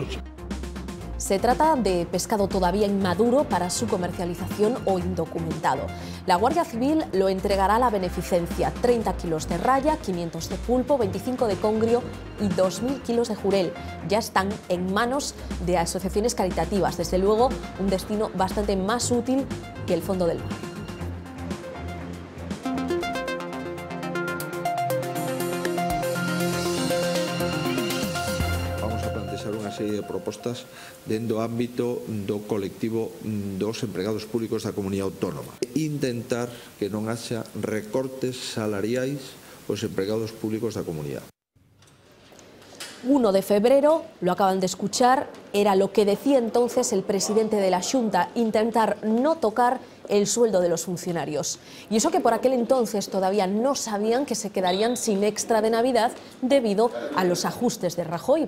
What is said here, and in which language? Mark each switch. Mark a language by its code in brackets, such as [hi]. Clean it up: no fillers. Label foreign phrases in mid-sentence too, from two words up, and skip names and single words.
[es] Se trata de pescado todavía inmaduro para su comercialización o indocumentado. La Guardia Civil lo entregará a la beneficencia: 30 kilos de raya, 500 de pulpo, 25 de congrio y 2.000 kilos de jurel. Ya están en manos de asociaciones caritativas. Desde luego, un destino bastante más útil que el fondo del mar. [gl] Unha serie de propostas dentro do ámbito do colectivo dos empregados públicos da comunidade autónoma. Intentar que non haxa recortes salariais aos empregados públicos da comunidade. [es] 1 de febrero, lo acaban de escuchar, era lo que decía entonces el presidente de la Xunta: intentar no tocar el sueldo de los funcionarios. Y eso que por aquel entonces todavía no sabían que se quedarían sin extra de Navidad debido a los ajustes de Rajoy.